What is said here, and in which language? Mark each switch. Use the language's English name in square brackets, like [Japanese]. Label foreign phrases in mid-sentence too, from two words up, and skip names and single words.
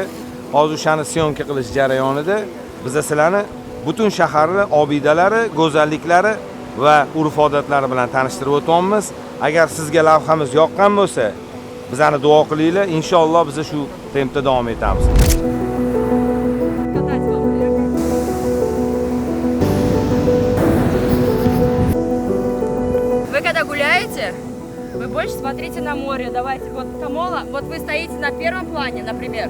[Uzbek] Hozir o'shani syomka qilish jarayonida biz sizlarni butun shaharni obidalari, go'zalliklari va urf-odatlari bilan tanishtirib o'tyapmiz. Agar sizga lavhamiz yoqqan bo'lsa, bizani duo qilinglar. Inshaalloh biz shu tempda davom etamiz. [Russian] Катать вам, Вы когда гуляете, вы больше смотрите на море. Давайте, вот Камола, вот вы стоите на первом плане, например.